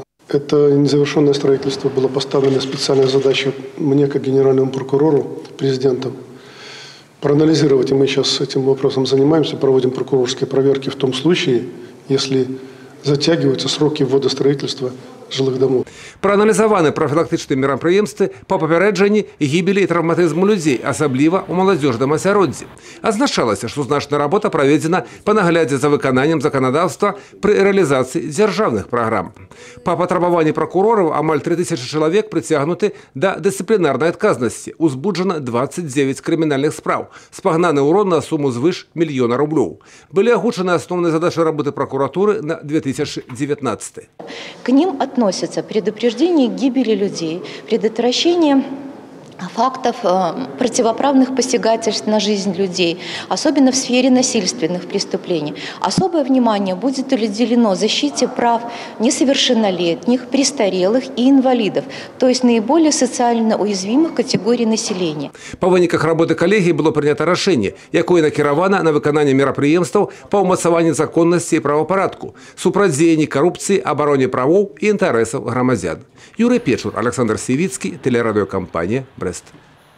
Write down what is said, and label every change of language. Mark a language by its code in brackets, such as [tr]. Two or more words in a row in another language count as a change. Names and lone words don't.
[ru] Это незавершенное строительство. Была поставлена специальная задача мне, как генеральному прокурору, президентом, проанализировать. И мы сейчас этим вопросом занимаемся, проводим прокурорские проверки в том случае, если затягиваются сроки ввода строительства жилых домов. [be] Прааналізаваны прафілактычныя мерапрыемствы па папярэджанні гібелі і траўматызму людзей, асабліва ў маладзёжным асяроддзі. Азначалася, што значная работа праведзена па наглядзе за выкананнем заканадаўства пры рэалізацыі дзяржаўных праграм. Па патрабаванні пракурораў амаль 3000 чалавек прыцягнуты да дысцыплінарнай адказнасці. Узбуджана 29 крымінальных спраў. Спагнаны ўрон на суму звыш мільёна рублёў. Былі агучаны асноўныя задачы работы пракуратуры на 2019. [ru] К ним относятся предупреждение гибели людей, предотвращение фактов противоправных посягательств на жизнь людей, особенно в сфере насильственных преступлений. Особое внимание будет уделено защите прав несовершеннолетних, престарелых и инвалидов, то есть наиболее социально уязвимых категорий населения. [be] Па выніках работы калегіі было прынята рашэнне, якое накіравана на выкананне мерапрыемстваў па ўмацаванні законнасці і правапарадку, супрацьдзеянні карупцыі, абароне правоў і інтарэсаў грамадзян. [ru] Юрый Печур, Александр Сивицкий, телерадиокомпания «Брест».